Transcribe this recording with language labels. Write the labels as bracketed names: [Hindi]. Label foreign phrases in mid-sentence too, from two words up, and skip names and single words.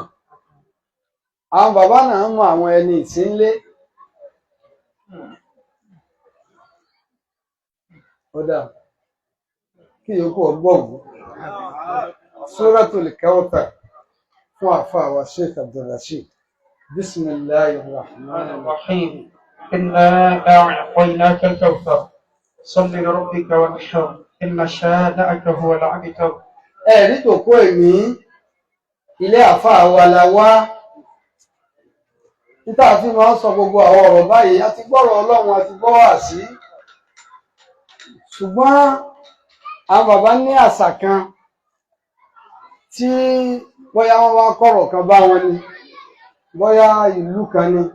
[Yoruba] Àwọn bàbá náà mọ àwọn ẹni ìsínlé. Ọ̀dà kí yòókù ọgbọ́n Suratul Kawthar fún àfáàwà Sheikh Abdul Rasheed. [Arabic] بسم الله الرحمن الرحيم. إنا أعطيناك الكوثر صل لربك وانحر إن شانئك هو الأبتر. [Yoruba] Ẹ̀rí tòkó èmi ilé àfáàwà la wá. Títà fi máa ń sọ gbogbo àwọn ọ̀rọ̀ báyìí, a ti gbọ́rọ̀ Ọlọ́run, a ti gbọ́ wàásí. Ṣùgbọ́n àwọn bàbá ní àṣà kan tí bóyá wọ́n wá kọ̀rọ̀ kan bá wọn ni, bóyá ìlú kan ni.